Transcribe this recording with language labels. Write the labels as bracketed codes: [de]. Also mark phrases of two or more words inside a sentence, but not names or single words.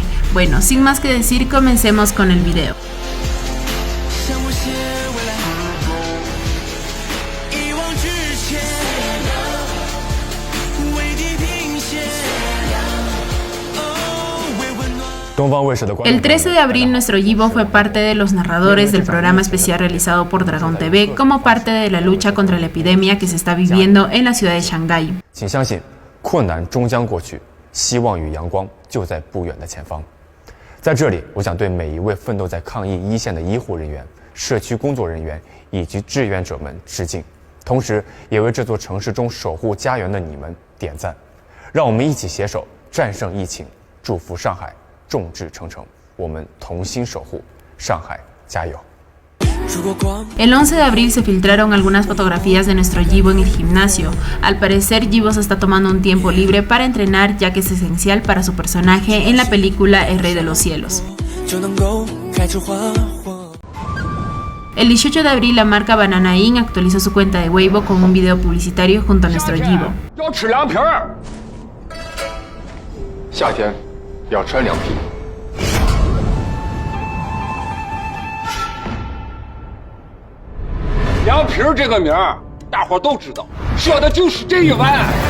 [es] Bueno, sin más que decir, comencemos con el video. El 13 de abril nuestro Yibo fue parte de los narradores del programa especial realizado por Dragón TV como parte de la lucha contra la epidemia que se está viviendo en la ciudad de Shanghái. [zh] 请相信，困难终将过去，希望与阳光就在不远的前方。在这里，我想对每一位奋斗在抗疫一线的医护人员、社区工作人员以及志愿者们致敬，同时也为这座城市中守护家园的你们点赞。让我们一起携手战胜疫情，祝福上海 众志成城，我们同心守护上海，加油！ [es] El 11 de abril se filtraron algunas fotografías de nuestro Yibo en el gimnasio. Al parecer, Yibo se está tomando un tiempo libre para entrenar, ya que es esencial para su personaje en la película El Rey de los Cielos. El 18 de abril, la marca Banana Inn actualizó su cuenta de Weibo con un video publicitario junto a nuestro Yibo. [zh] 夏天要穿凉皮。凉皮这个名儿，大伙都知道，说的就是这一碗。